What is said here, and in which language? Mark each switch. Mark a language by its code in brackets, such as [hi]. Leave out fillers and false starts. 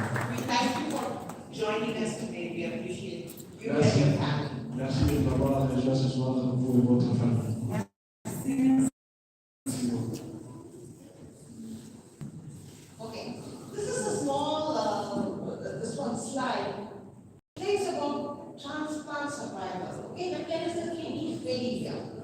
[en] We thank you for joining us today. We appreciate you and your family. [fr] Merci de nous avoir rejoints ce soir, vous et votre famille. [en] Okay, this is a small, this one slide. It talks about transplant survival. Okay, but there is a kidney failure.